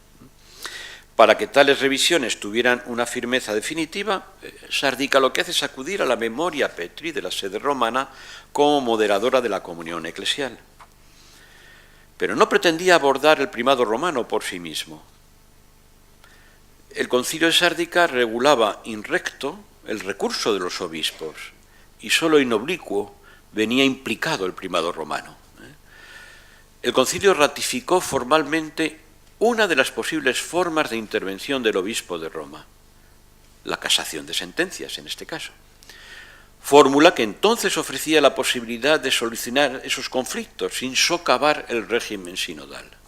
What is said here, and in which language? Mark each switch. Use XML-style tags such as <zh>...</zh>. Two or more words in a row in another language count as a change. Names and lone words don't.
<es>Para que tales revisiones tuvieran una firmeza definitiva, Sárdica lo que hace es acudir a la</es> <la>memoria Petri</la> <es>de la sede romana como moderadora de la comunión eclesial. Pero no pretendía abordar el primado romano por sí mismo. El concilio de Sárdica regulaba</es> <la>in recto</la> <es>el recurso de los obispos y solo</es> <la>in obliquo</la> <es>venía implicado el primado romano. El concilio ratificó formalmente una de las posibles formas de intervención del obispo de Roma, la casación de sentencias en este caso, fórmula que entonces ofrecía la posibilidad de solucionar esos conflictos sin socavar el régimen sinodal.</es>